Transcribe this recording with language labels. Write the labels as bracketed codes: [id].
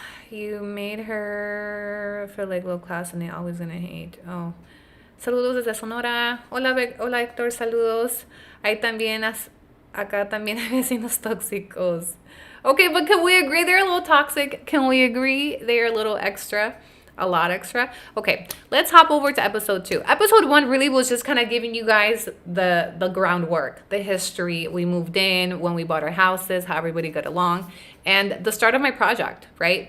[en] You made her feel like low class and they always gonna hate. [es] Oh. Saludos desde Sonora. Hola, hola Héctor, saludos. Hay también, acá también hay vecinos tóxicos. [en] Okay, but can we agree they're a little toxic? Can we agree they're a little extra? A lot extra? Okay, let's hop over to episode 2. Episode 1 really was just kind of giving you guys the groundwork, the history. We moved in, when we bought our houses, how everybody got along, and the start of my project, right?